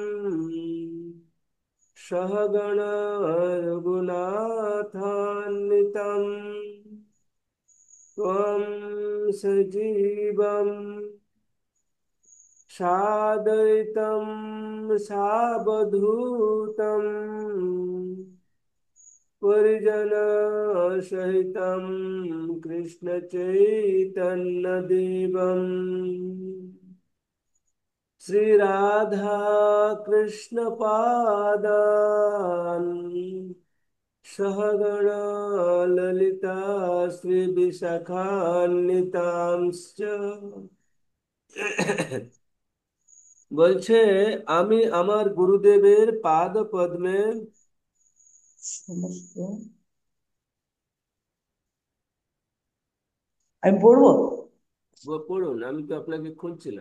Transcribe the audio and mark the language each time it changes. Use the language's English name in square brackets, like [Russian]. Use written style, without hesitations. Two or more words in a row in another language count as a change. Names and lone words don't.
[Sanskrit] सहगण रघुनाथान्वितं त्वं सजीवं सादयितं सावधूतं परिजनसहितं कृष्णचैतन्यदेवम् श्री राधा कृष्ण पादान सहगण ललिता श्री विशाखान्वितांश्च। [Bangla] বলছে আমি আমার গুরুদেবের পাদ পদ্মে সমস্ত আমি পড়বো। পড়ুন, আমি তো আপনাকে খুঁজছিলাম।